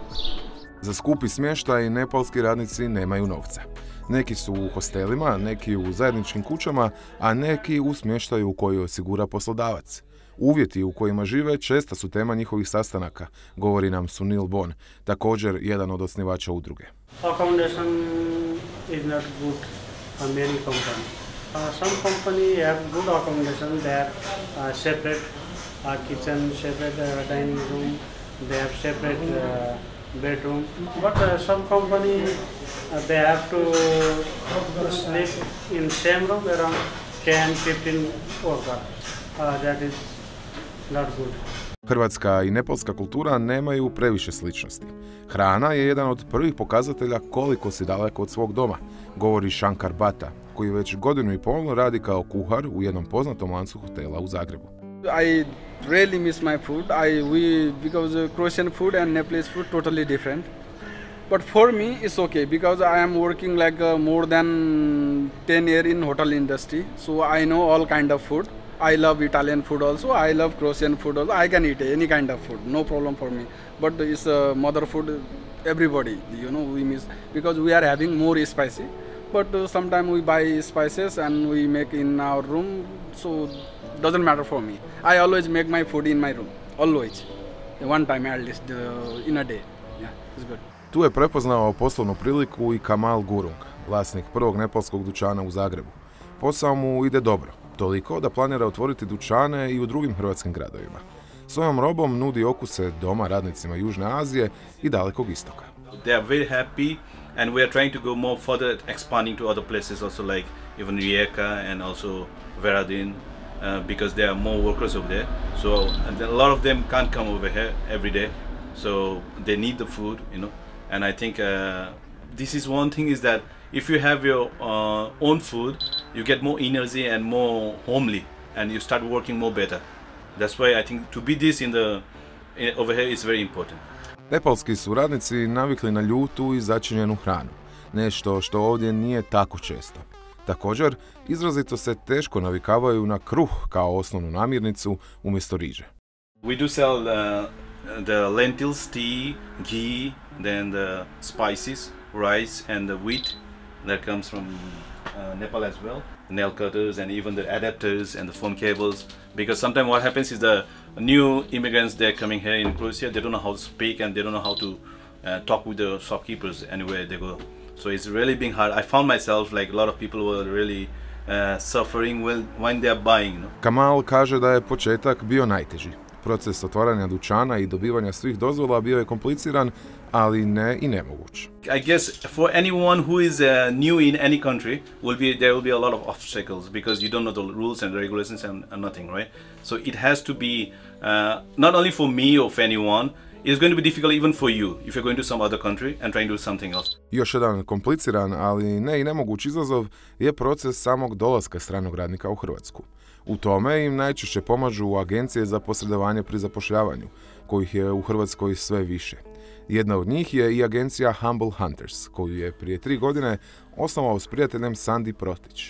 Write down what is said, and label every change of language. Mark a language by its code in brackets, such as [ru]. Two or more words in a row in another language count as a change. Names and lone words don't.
[hr] Za skupi smještaj nepalski radnici nemaju novca. Neki su u hostelima, neki u zajedničkim kućama, a neki u smještaju u koji osigura poslodavac. Uvjeti u kojima žive česta su tema njihovih sastanaka, govori nam Sunil Bon, također jedan od osnivača udruge. [en] Accommodation is not good for many companies. Some company have good accommodation. They have separate kitchen, separate dining room. They have separate bedroom. But some company they have to sleep in same room around 10-15 workers. That is not good. [hr] Hrvatska i nepalska kultura nemaju previše sličnosti. Hrana je jedan od prvih pokazatelja koliko si daleko od svog doma, govori Shankar Bata, koji već 1,5 godinu radi kao kuhar u jednom poznatom lancu hotela u Zagrebu. [en] I really miss my food. Because Croatian food and Nepalese food totally different. But for me it's okay because I am working like more than 10 years in hotel industry, so I know all kind of food. I love Italian food also. I love Croatian food also. I can eat any kind of food, no problem for me. But it's mother food. Everybody, we miss because we are having more spicy. But sometimes we buy spices and we make in our room, so doesn't matter for me. I always make my food in my room, always. One time at least in a day. Yeah, it's good. [hr] Tu je prepoznao poslovnu priliku i Kamal Gurung, vlasnik prvog nepalskog dućana u Zagrebu. Posao mu ide dobro, toliko da planira otvoriti dućane i u drugim hrvatskim gradovima. Svojom robom nudi okuse doma radnicima Južne Azije i Dalekog Istoka. [en] They are very happy and we are trying to go more further, expanding to other places also, like even Rijeka and also Veradin, because there are more workers over there. So a lot of them can't come over here every day, so they need the food, And I think this is one thing is that if you have your own food, you get more energy and more homely, and you start working more better. That's why I think to be this over here is very important. [hr] Nepalski su radnici navikli na ljutu i začinjenu hranu, nešto što ovdje nije tako često. Također, izrazito se teško navikavaju na kruh kao osnovnu namirnicu umjesto riže. [en] We do sell the lentils, tea, ghee, then the spices, rice and the wheat that comes from Nepal as well. Nail cutters and even the adapters and the phone cables. Because sometimes what happens is the new immigrants, they're coming here in Croatia, they don't know how to speak and they don't know how to talk with the shopkeepers anywhere they go. So it's really being hard. I found myself like a lot of people were really suffering when they are buying. [hr] Kamal kaže da je početak bio najteži. Proces otvaranja dućana i dobivanja svih dozvola bio je kompliciran, ali ne i nemoguć. [en] I guess for anyone who is new in any country, there will be a lot of obstacles because you don't know the rules and regulations and nothing, right? So it has to be not only for me or for anyone, it's going to be difficult even for you if you're going to some other country and trying to do something else. [hr] Još jedan kompliciran, ali ne i nemoguć izazov je proces samog dolaska stranog radnika u Hrvatsku. U tome im najčešće pomažu agencije za posredovanje pri zapošljavanju, kojih je u Hrvatskoj sve više. Jedna od njih je i agencija Humble Hunters, koju je prije 3 godine osnovao s prijateljem Sandi Protić.